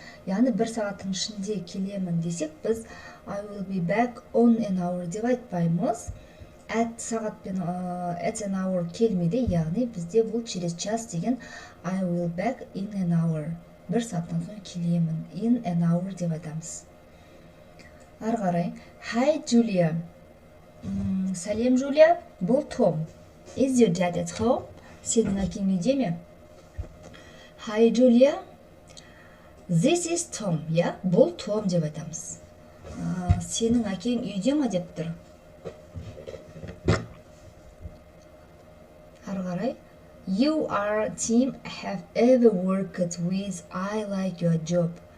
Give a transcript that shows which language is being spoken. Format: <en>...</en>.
<kk>Яғни бір сағаттың ішінде келемін десек, біз</kk> <en>I will be back on an hour</en> <kk>деп айтпаймыз.</kk> <en>At</en> <kk>сағатпен</kk> <en>at an hour</en> <kk>келмейді, яғни бізде бұл</kk> <ru>через час</ru> <kk>деген</kk> <en>I will back in an hour.</en> <kk>Бір сағаттан соң келемін.</kk> <en>In an hour</en> <kk>деп айтамыз. Ары қарай.</kk> <en>Hi Julia.</en> <kk>Сәлем, Джулия. Бұл Том.</kk> <en>Is your dad at home?</en> <kk>Сенің әкең үйде ме?</kk> <en>Hi, Julia. This is Tom. Я?</en> <kk>Бұл Том деп айтамыз. Сенің әкең үйде ме деп тұр. Ары қарай.</kk> <en>You are a team have ever worked with. I like your job.</en>